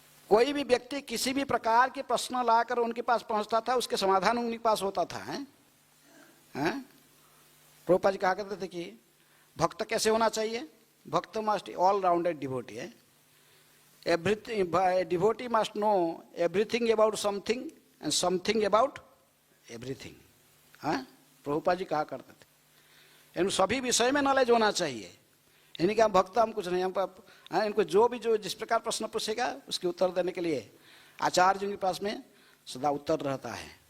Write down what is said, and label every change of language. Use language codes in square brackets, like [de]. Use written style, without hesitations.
[hi] कोई भी व्यक्ति किसी भी प्रकार के प्रश्न लाकर उनके पास पहुंचता था, उसके समाधान उनके पास होता था, हैं? प्रभुपाद जी कहा करते थे कि भक्त कैसे होना चाहिए, भक्त [en] must all rounded devotee [hi] है, [en] everything, a devotee must know everything about something and something about everything. [hi] हाँ, प्रभुपाद जी कहा करते थे, इन सभी विषय में नॉलेज होना चाहिए। इन्हीं का भक्त हम कुछ नहीं, हम इनको जो भी जो जिस प्रकार प्रश्न पूछेगा उसके उत्तर देने के लिए आचार्य जी के पास में सदा उत्तर रहता है।